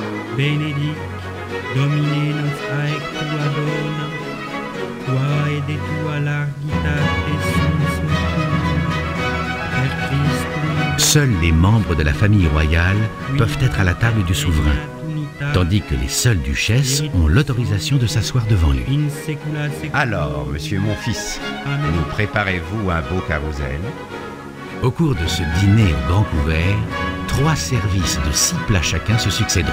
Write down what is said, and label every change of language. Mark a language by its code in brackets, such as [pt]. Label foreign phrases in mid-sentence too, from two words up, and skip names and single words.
[la] benedic Domine nostra et tua dona, qua et de tua largitate sum per Christum. [fr] Seuls les membres de la famille royale peuvent être à la table du souverain, tandis que les seules duchesses ont l'autorisation de s'asseoir devant lui. Alors, monsieur mon fils, nous préparez-vous un beau carrousel? Au cours de ce dîner au grand couvert, 3 services de 6 plats chacun se succéderont.